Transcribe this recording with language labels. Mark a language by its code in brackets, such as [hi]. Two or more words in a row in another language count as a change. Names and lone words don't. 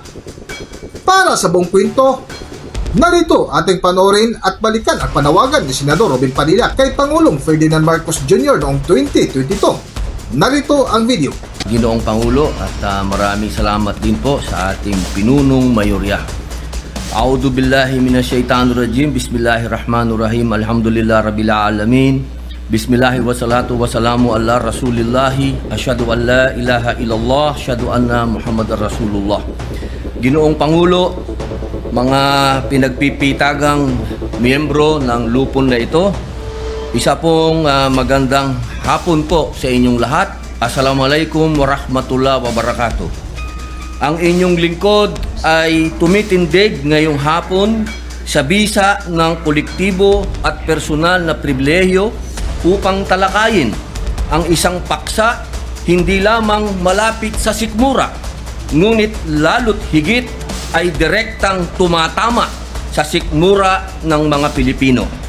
[tl] Para sa buong kwento, narito ating panoorin at balikan ang panawagan ni Senador Robin Padilla kay Pangulong Ferdinand Marcos Jr. noong 2022. Narito ang video. Ginoong Pangulo at maraming salamat din po sa ating pinunong mayorya. [ar] أعوذ بالله من الشيطان الرجيم. بسم الله الرحمن الرحيم. الحمد لله رب العالمين. بسم الله والصلاة والسلام على رسول الله. أشهد أن لا إله إلا الله، أشهد أن محمدا رسول الله. [tl] Ginoong Pangulo, mga pinagpipitagang miyembro ng lupon na ito, isa pong magandang hapon po sa inyong lahat. [ar] السلام عليكم ورحمة الله وبركاته. [tl] Ang inyong lingkod ay tumitindig ngayong hapon sa bisa ng kolektibo at personal na pribilehyo upang talakayin ang isang paksa hindi lamang malapit sa sikmura, ngunit lalo't higit ay direktang tumatama sa sikmura ng mga Pilipino.